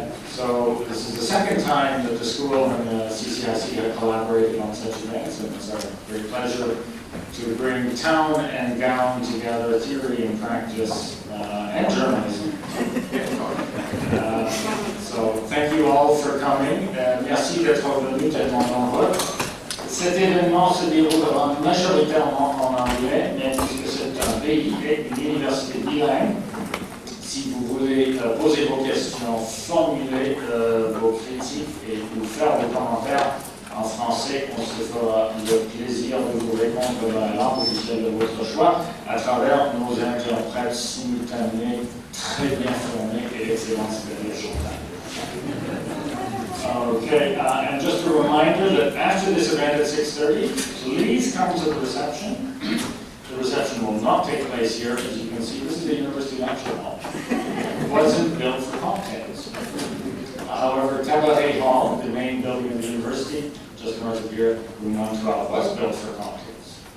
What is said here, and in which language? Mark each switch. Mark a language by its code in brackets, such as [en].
[en] So this is the second time that the school and the CCIC have collaborated on such events, and it's our great pleasure to bring town and gown together, theory and practice, and journalism. So thank you all for coming. [fr] Merci d'être venus tellement nombreux. Cet événement se déroulera majoritairement en anglais, mais puisque c'est un pays et une université bilingue, si vous voulez poser vos questions, formuler vos critiques et nous faire des commentaires en français, on se fera le plaisir de vous répondre dans la langue officielle de votre choix à travers nos interprètes simultanés très bien formés et excellents spécialistes. [en] Okay, and just a reminder that after this event at 6:30, please come to the reception. The reception will not take place here. As you can see, this is the University Lecture Hall. It wasn't built for cocktails. However, Cabaret Hall, the main building of the university, just north of here, room 112, was built for cocktails.